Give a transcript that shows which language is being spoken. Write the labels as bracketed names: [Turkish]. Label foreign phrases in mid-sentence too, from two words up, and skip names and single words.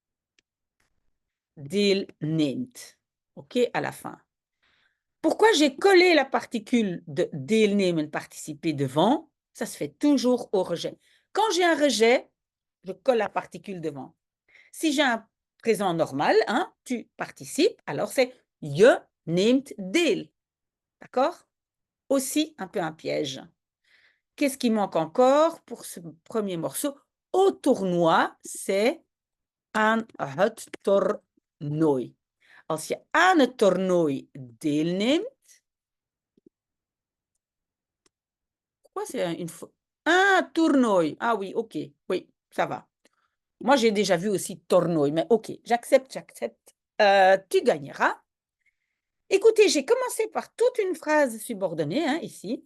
[French] Deelneemt. OK, à la fin. Pourquoi j'ai collé la particule de deelnemen, participer devant? Ça se fait toujours au rejet. Quand j'ai un rejet, je colle la particule devant. Si j'ai un présent normal, hein, tu participes, alors c'est je [Dutch] neemt deel. [French] D'accord? Aussi un peu un piège. Qu'est-ce qui manque encore pour ce premier morceau? Au tournoi, c'est [Dutch] aan het toernooi. Als je aan het toernooi deelneemt, [French] pourquoi c'est une fois? Ah, toernooi. Ah oui, ok. Oui, ça va. Moi, j'ai déjà vu aussi tournooi, mais ok, j'accepte, j'accepte. Tu gagneras. Écoutez, j'ai commencé par toute une phrase subordonnée, hein, ici.